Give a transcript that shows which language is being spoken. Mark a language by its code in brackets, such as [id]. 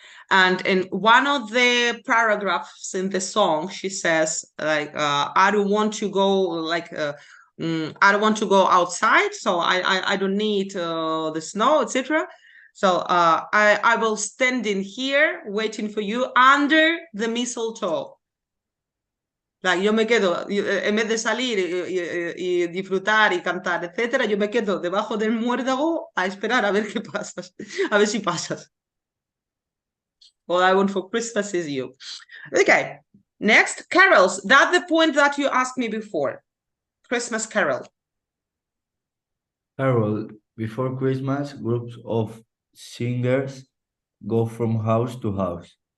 [en] And in one of the paragraphs in the song, she says, like, I don't want to go, like, I don't want to go outside, so I don't need the snow, etc. So I will stand in here waiting for you under the mistletoe. Like, [es] yo me quedo, en vez de salir y disfrutar y cantar, etcétera, yo me quedo debajo del muérdago a esperar a ver qué pasas, a ver si pasas. [en] All I want for Christmas is you. Okay, next, carols. That's the point that you asked me before. Christmas carol. Carol, before Christmas, groups of singers go from house to house.